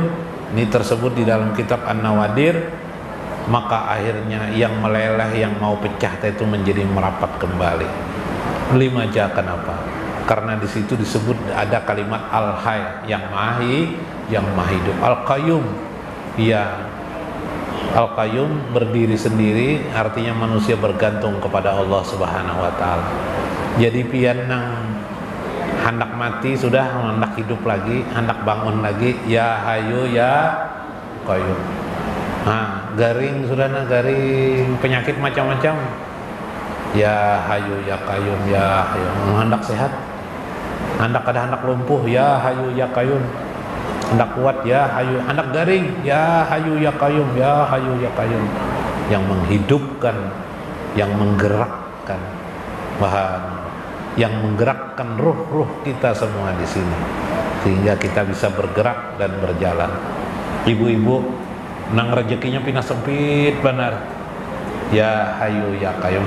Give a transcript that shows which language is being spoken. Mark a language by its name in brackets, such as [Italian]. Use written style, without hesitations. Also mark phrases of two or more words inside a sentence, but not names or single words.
[Indonesian] Ini tersebut di dalam kitab An-Nawadir. Maka akhirnya yang meleleh, yang mau pecah itu menjadi merapat kembali. 5 jam. Kenapa? Karena di situ disebut ada kalimat Al-Hayy, yang Mahi, yang Maha hidup. Al-Qayyum, ya Al-Qayyum berdiri sendiri, artinya manusia bergantung kepada Allah [Arabic] سبحانه وتعالى. [Banjar] Jadi pian nang hendak mati sudah, hendak hidup lagi, hendak bangun lagi, [Arabic] يا حي يا قيوم. [Banjar] Nah, garing sudah, garing penyakit macam-macam, [Arabic] يا حي يا قيوم، يا حي. [Banjar] Hendak sehat, hendak lumpuh, [Arabic] يا حي يا قيوم. [Banjar] Hendak kuat, [Arabic] يا حي. [Banjar] Hendak garing, [Arabic] يا حي يا قيوم، يا حي يا قيوم. [Indonesian] Yang menghidupkan, yang menggerakkan, yang menggerakkan ruh-ruh kita semua di sini, sehingga kita bisa bergerak dan berjalan. [Banjar] Ibu-ibu nang rezekinya pindah sempit benar, [Arabic] يا حي يا قيوم.